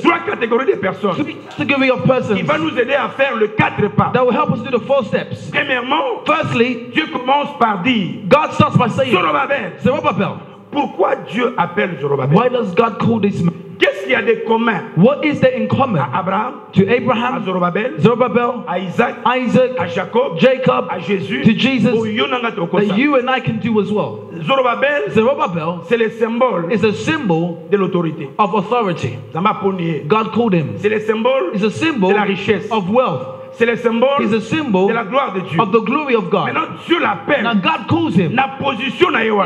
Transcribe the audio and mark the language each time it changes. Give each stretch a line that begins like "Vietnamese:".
French: 3 catégories de personnes.
English: 3 categories of persons.
French: Il va nous aider à faire le 4 pas.
English: That will help us do the 4 steps.
French: Premièrement,
English: firstly,
French: Dieu commence par dire,
English: God starts by saying,
French: Zorobabel. Pourquoi Dieu appelle Zorobabel?
English: Why does God call this man?
French: Qu'est-ce qu'il y a de commun?
English: What is there in common?
French: À Abraham,
English: to Abraham,
French: à Zorobabel, à Isaac, à Jacob, Jacob, à Jésus,
English: to Jesus, that you and I can do as well.
French: Zorobabel, c'est le symbole
English: is a symbol
French: de l'autorité.
English: Of authority. God called him.
French: C'est le symbole
English: is a symbol
French: de la richesse.
English: Of wealth.
French: C'est le symbole
English: is a symbol
French: de la gloire de Dieu.
English: Of the glory of God.
French: Maintenant, Dieu l'appelle.
English: Now God calls him.
Lingala: Na position na